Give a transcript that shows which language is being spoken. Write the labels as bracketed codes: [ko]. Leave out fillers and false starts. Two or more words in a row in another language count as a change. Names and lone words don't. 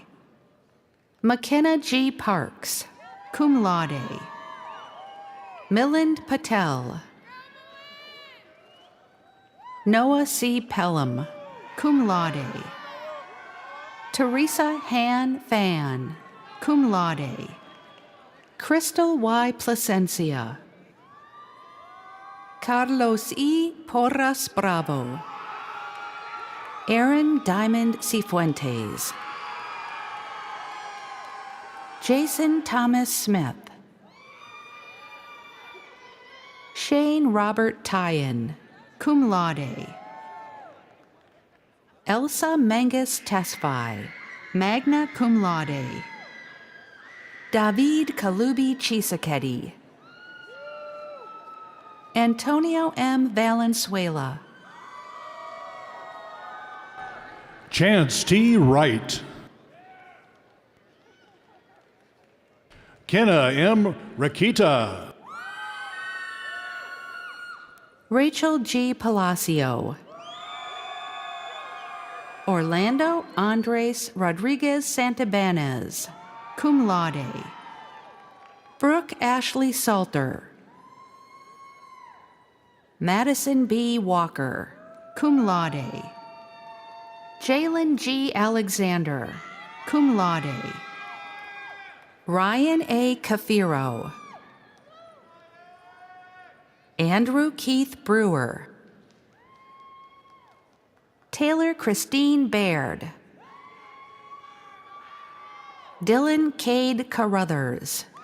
[en] McKenna G. Parks, [la] cum laude. [en] Milind Patel. Noah C. Pelham, [la] cum laude. [en] Teresa Han Fan, [la] cum laude. [en] Crystal Y. Placencia. Carlos E. Porras Bravo. Aaron Diamond Cifuentes. Jason Thomas Smith. Shane Robert Tyen, [la] cum laude. [en] Elsa Menges Tesfaye, [la] magna cum laude. [en] David Kalubi Chisaketti. Antonio M. Valenzuela. Chance T. Wright. Kenna M. Rakita. Rachel G. Palacio. Orlando Andres Rodriguez Santabanez, [la] cum laude. [en] Brooke Ashley Salter. Madison B. Walker, [la] cum laude. [en] Jalen G. Alexander, [la] cum laude. [en] Ryan A. Cafiro. Andrew Keith Brewer. Taylor Christine Baird. Dylan Cade Carruthers.